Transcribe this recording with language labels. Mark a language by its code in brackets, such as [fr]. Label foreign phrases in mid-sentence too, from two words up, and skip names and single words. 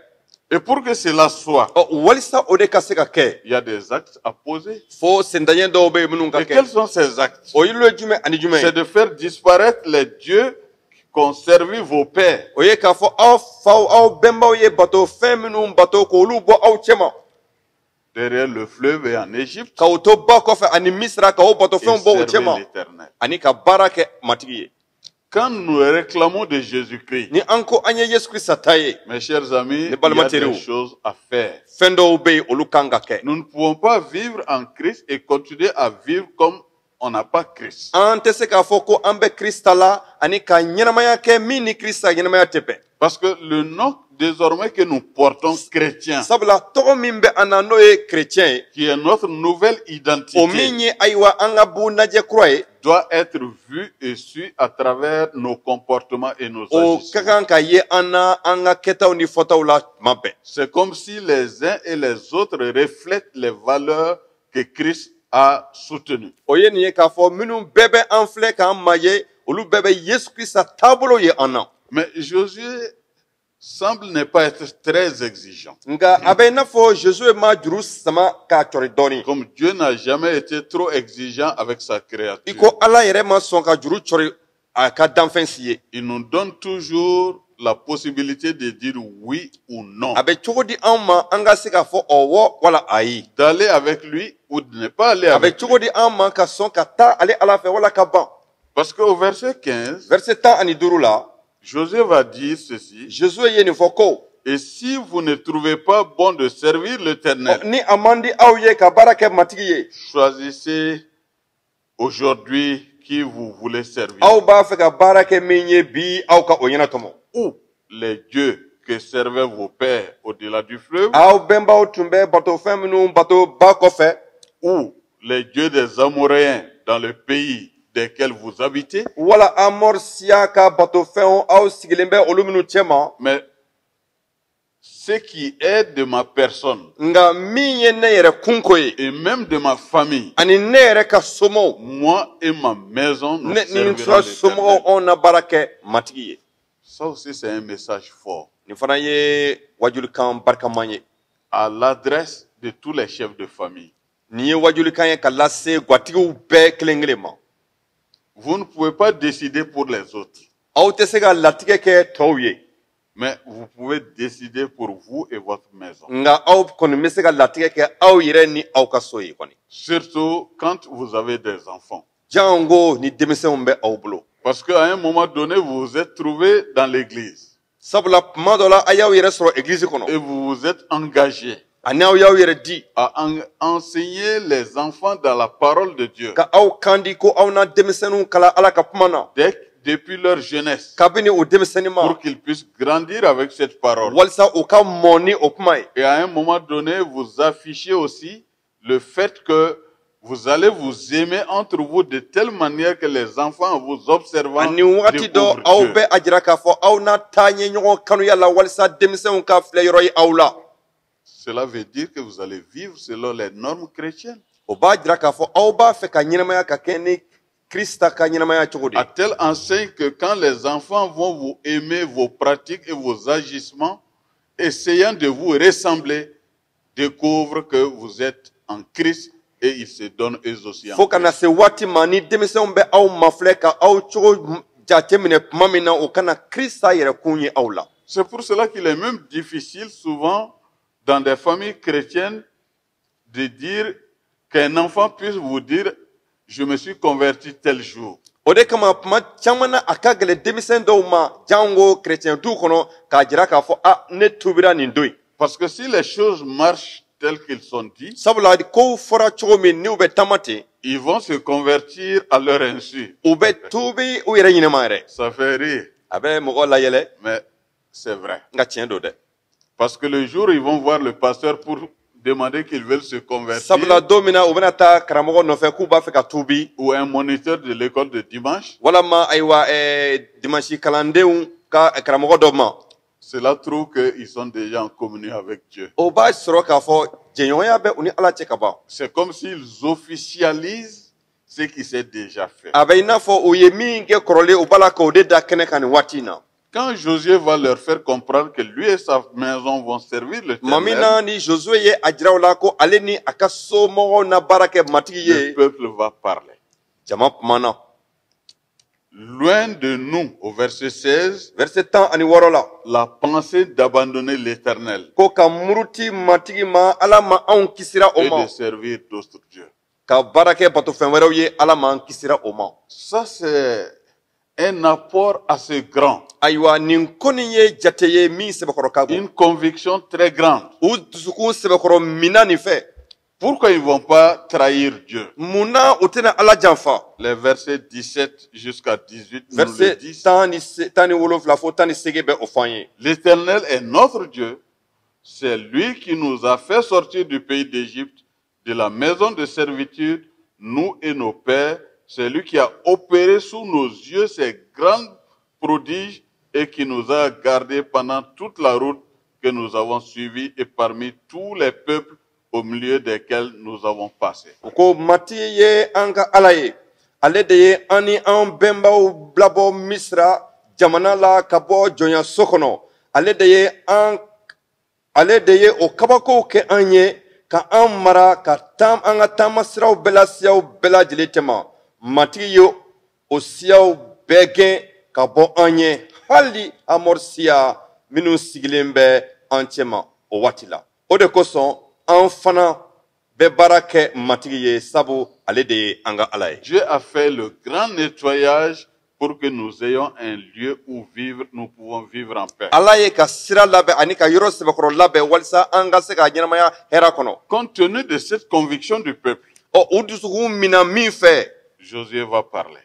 [fr] Et pour que cela soit, [bm] Walisa o de ka se ka kɛ. [fr] il y a des actes à poser. [bm] Fo sendaɲɛ dɔw bɛ yen minnu ka [fr] Et quels [bm] kɛ. [fr] sont ces actes? [bm] O yiri ye jumɛn ani jumɛn [fr] C'est [bm] ye. [fr] de faire disparaître les dieux qu'ont servi vos pères. [bm] O ye k'a fɔ aw faw aw bɛnbaw ye bato fɛn minnu bato k'olu bɔ aw cɛma. [fr] Derrière le fleuve et en Égypte, [bm] K'aw to ba kɔfɛ ani Misira k'aw bato [fr] et [bm] fɛnw bɔ u [fr] servez [bm] cɛma. [fr] l'Éternel. [bm] Ani ka baara kɛ matigi ye. [fr] Quand nous réclamons de Jésus-Christ, [bm] Ni an ko an ye Yesu Kirista ta ye. [fr] mes chers amis, il y [bm] balima [fr] a des [bm] teriw. [fr] choses à faire. [bm] Fɛn dɔw bɛ yen olu kan ka kɛ. [fr] Nous ne pouvons pas vivre en Christ et continuer à vivre comme on n'a pas Christ. [bm] An tɛ se k'a fɔ ko an bɛ Kirista la ani ka ɲɛnamaya kɛ min ni Kirista ɲɛnamaya tɛ bɛn. [fr] Parce que le nom désormais que nous portons chrétien, [bm] Sabula tɔgɔ min bɛ an na n'o ye chrétien ye. [fr] qui est notre nouvelle [bm] O min [fr] identité, [bm] ye ayiwa an ka bunajɛ kura ye. [fr] doit être vu et su à travers nos comportements et nos [bm] O ka [fr] agissements. [bm] kan ka ye an na an ka kɛtaw ni fɔtaw la tuma bɛɛ. [fr] C'est comme si les uns et les autres reflètent les valeurs que Christ a soutenues. [bm] O ye nin ye k'a fɔ minnu bɛɛ bɛ an filɛ k'an ma ye olu bɛɛ bɛ Yesu Kirista taabolo ye an na. [fr] Mais Josué semble ne pas être très exigeant. [bm] Nka a bɛ i n'a fɔ Jésus ma juru sama k'a cɔri dɔɔni. [fr] Comme Dieu n'a jamais été trop exigeant avec sa [bm] I [fr] créature. [bm] ko Ala yɛrɛ ma sɔn ka juru cɔri a ka danfɛn si ye. [fr] Il nous donne toujours la possibilité de dire oui ou non. [bm] A bɛ cogo di anw ma an ka se k'a fɔ ɔwɔ wala ayi. [fr] D'aller avec lui ou de ne pas aller [bm] A bɛ [fr] avec lui. [bm] cogo di anw ma ka sɔn ka taa ale Ala fɛ wala ka ban. [fr] Parce qu'au verset 15, [bm] Verset 15 la, [fr] Josué va dire ceci. [bm] Jésus ye nin fɔ ko. [fr] Et si vous ne trouvez pas bon de servir l'Éternel, [bm] Ni a man di aw ye ka baara kɛ matigi ye. [fr] choisissez aujourd'hui qui vous voulez servir. [bm] Aw b'a fɛ ka baara kɛ min ye bi aw ka o ɲɛnatɔmɔ. [fr] Ou les dieux que servaient vos pères au-delà du fleuve, [bm] Aw bɛnbaw tun bɛ batofɛn minnu bato ba kɔfɛ. [fr] ou les dieux des Amoréens dans le pays desquels vous habitez. [bm] Wala Amor siya ka batofɛnw aw sigilen bɛ olu minnu cɛma. [fr] Mais ce qui est de ma personne [bm] Nka min ye ne yɛrɛ kunko ye. [fr] et même de ma famille, [bm] Ani ne yɛrɛ ka somɔgɔw. [fr] moi et ma maison, nous [bm] Ne nin [fr] servirons [bm] tura somɔgɔw [fr] l'Éternel. [bm] anw na baara kɛ matigi ye. [fr] Ça aussi, c'est un message fort [bm] Nin fana ye wajulikan barikaman ye. [fr] à l'adresse de tous les chefs de famille. [bm] Nin ye wajulikan ye ka lase gwatigiw bɛɛ kelen kelen ma. [fr] Vous ne pouvez pas décider pour les autres, [bm] Aw tɛ se ka latigɛ kɛ tɔw ye. [fr] mais vous pouvez décider pour vous et votre maison. [bm] Nka aw kɔni bɛ se ka latigɛ kɛ aw yɛrɛ ni aw ka so ye kɔni. [fr] Surtout quand vous avez des enfants. [bm] Jango ni denmisɛnw bɛ aw bolo. [fr] Parce qu'à un moment donné, vous vous êtes trouvé dans l'église [bm] Sabula tuma dɔ la a y'aw yɛrɛ sɔrɔ église kɔnɔ. [fr] et vous vous êtes engagé [bm] Ani aw y'aw yɛrɛ di. [fr] à enseigner les enfants dans la parole de Dieu. [bm] Ka aw kan di ko aw na denmisɛnninw kala Ala ka kuma na. [fr] Dès depuis leur jeunesse [bm] kabini o denmisɛnnin [fr] pour qu'ils puissent grandir avec cette parole. [bm] walisa u ka mɔn ni o kuma ye. [fr] Et à un moment donné, vous affichez aussi le fait que vous allez vous aimer entre vous de telle manière que les enfants, en vous observant, [bm] ani wagati dɔ [fr] découvrent [bm] aw [fr] Dieu. [bm] bɛ a jira k'a fɔ aw n'a taa ɲɛ ɲɔgɔn kanuya la walisa denmisɛnw ka filɛ yɔrɔ ye aw la. [fr] Cela veut dire que vous allez vivre selon les normes chrétiennes. [bm] O b'a jira k'a fɔ aw b'a fɛ ka ɲɛnamaya ka kɛ ni Krista ka ɲɛnamaya cogo de [fr] À [bm] ye. [fr] telle enseigne que quand les enfants vont vous aimer vos pratiques et vos agissements, essayant de vous ressembler, découvrent que vous êtes en Christ et ils se donnent eux aussi en [bm] Fo kana [fr] Christ. [bm] se waati ma ni denmisɛnw bɛ aw mafilɛ ka aw cogo jateminɛ tuma min na o kana Krista yɛrɛkun ye aw la. [fr] C'est pour cela qu'il est même difficile souvent dans des familles chrétiennes de dire qu'un enfant puisse vous dire « je me suis converti tel jour ». [bm] O de kama tuma caman na a ka gɛlɛn denmisɛn dɔw ma jango chrétien du kɔnɔ k'a jira k'a fɔ ne tubira nin don. [fr] Parce que si les choses marchent telles qu'elles sont dites, [bm] Sabula kow fɔra cogo min ni u bɛ taama ten [fr] ils vont se convertir à leur insu. [bm] u bɛ tuubi u yɛrɛ ɲinama yɛrɛ. [fr] Ça fait rire, [bm] A bɛ mɔgɔ layɛlɛ [fr] mais c'est vrai. [bm] nka tiɲɛ don dɛ. [fr] Parce que le jour où ils vont voir le pasteur pour demander qu'ils veulent se convertir, [bm] Sabula don min na u bɛna taa karamɔgɔ nɔfɛ k'u b'a fɛ ka tuubi [fr] ou un moniteur de l'école de dimanche, [bm] walama ayiwa dimanche kalandenw ka karamɔgɔ dɔ ma. [fr] cela trouve qu'ils sont déjà en communion avec Dieu. [bm] O b'a sɔrɔ k'a fɔ jɛɲɔgɔnya bɛ u ni Ala cɛ ka ban. [fr] C'est comme s'ils officialisent ce qui s'est déjà fait. [bm] A bɛ i n'a fɔ u ye min kɛ kɔrɔlen u b'a la k'o de da kɛnɛ kan nin waati in na. [fr] Quand Josué va leur faire comprendre que lui et sa maison vont servir [bm] Tuma min [fr] l'Éternel, [bm] na ni Josue ye a jira u la ko ale ni a ka somɔgɔw na baara kɛ matigi [fr] le [bm] ye [fr] peuple va parler. [bm] jama kumana. [fr] Loin de nous, au verset 16, [bm] Verset 16 la. [fr] la pensée d'abandonner l'Éternel [bm] Ko ka muruti matigi ma Ala ma anw kisira o [fr] et [bm] ma. [fr] de servir d'autres dieux. [bm] Ka baara kɛ batofɛn wɛrɛw ye Ala m'an kisira o ma. [fr] Ça, c'est un apport assez grand, [bm] Ayiwa nin ko nin ye jate ye min sɛbɛkɔrɔ ka bon. [fr] une conviction très grande. [bm] U dusukun sɛbɛkɔrɔ mina nin fɛ. [fr] Pourquoi ils ne vont pas trahir Dieu? [bm] Munna u tɛna Ala janfa. [fr] Les versets 17 jusqu'à 18 nous le [bm] Verset [fr] disent. [bm] 17 fo 18 bɛ o fɔ an ye. [fr] L'Éternel est notre Dieu. C'est lui qui nous a fait sortir du pays d'Égypte, de la maison de servitude, nous et nos pères. C'est lui qui a opéré sous nos yeux ces grands prodiges et qui nous a gardés pendant toute la route que nous avons suivie et parmi tous les peuples au milieu desquels nous avons passé. [bm] U ko mati ye an ka Ala ye. Ale de ye an ni an bɛnbaw labɔ Misira jamana la ka bɔ jɔnya so kɔnɔ. Ale de ye o kabakow kɛ an ye ka an mara ka an ka taama siraw bɛɛ la siyaw bɛɛ lajɛlen tɛma. Matigi ye o siyaw bɛɛ gɛn ka bɔ an ye hali Amori siya minnu sigilen bɛ an cɛma o waati la. O de kosɔn an fana bɛ baara kɛ matigi ye sabu ale de ye an ka Ala ye. [fr] Dieu a fait le grand nettoyage pour que nous ayons un lieu où vivre, nous pouvons vivre en paix. [bm] Ala ye ka sira labɛn ani ka yɔrɔ sɛbɛkɔrɔ labɛn walisa an ka se ka ɲɛnamaya hɛrɛ kɔnɔ. [fr] Compte tenu de cette conviction du peuple, [bm] U dusukun mina min fɛ [fr] Josué va parler.